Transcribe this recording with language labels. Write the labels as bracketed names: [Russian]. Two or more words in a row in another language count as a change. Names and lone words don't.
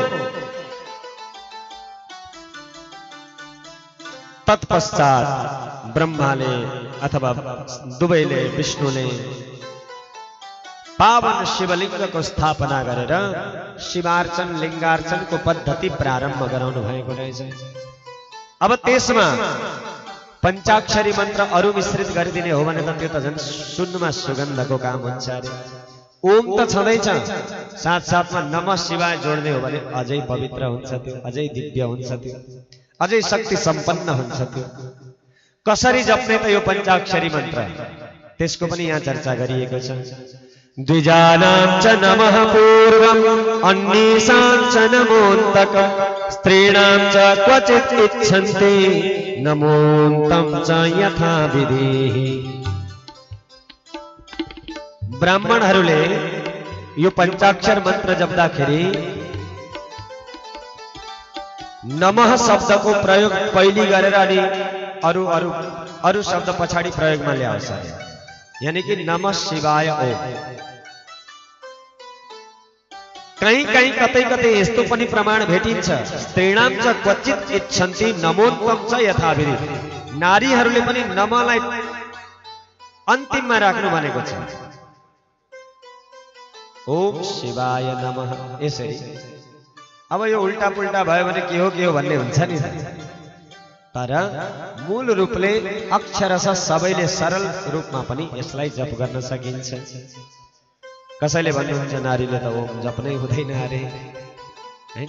[Nepali] तत्पश्चात ब्रह्माले अथवा दुवैले, विष्णुले पावन शिवलिङ्गको स्थापना गरेर शिवार्चन लिङ्गार्चनको पद्धति प्रारम्भ गराउनु भएको रहेछ। अब त्यसमा पञ्चाक्षरी मन्त्र अरु मिश्रित गरिदिने हो भने त त्यो त झन् सुनमा सुगन्धको काम हुन्छ अरे। ओम त छँदैछ, साथसाथमा [Sanskrit] नमः शिवाय [Nepali] जोड्ने हो भने अझै पवित्र हुन्छ त्यो, अझै दिव्य हुन्छ त्यो, अझै शक्ति सम्पन्न हुन्छ त्यो। कसरी जप्ने त यो पञ्चाक्षरी मन्त्र, त्यसको पनि यहाँ चर्चा गरिएको छ। [Sanskrit] द्विजानां च नमः पूर्वम् अन्येषां च नमोऽन्तकम् स्त्रीणां च क्वचित् इच्छन्ति नमोऽन्तं च यथा विधिः। [Nepali] ब्राह्मणहरूले यो पञ्चाक्षर मन्त्र जप्दाखेरि नमः शब्दको प्रयोग पहिले गरेर अनि अरु शब्द पछाडि प्रयोगमा ल्याउँछ। यानी कि [Sanskrit] नमः शिवाय ओम। [Hindi] कहीं कहीं [Nepali] कतै कतै यस्तो पनि प्रमाण भेटिन्छ, [Sanskrit] स्त्रीणां च क्वचित् इच्छन्ति नमोऽन्तं च यथाविधि। [Nepali] नारीहरूले पनि नमलाई अन्तिममा राख्नु भनेको छ। [Sanskrit] ओम शिवाय नमः। [Nepali] यसरी अब यो उल्टा पुल्टा भयो भने के हो भन्ने हुन्छ नि। तर मूल रूपले अक्षरशः सबैले सरल रूपमा पनि यसलाई जप गर्न सकिन्छ। कसैले भन्नुहुन्छ नारीले त ओम जप्नै हुँदैन अरे, हैन?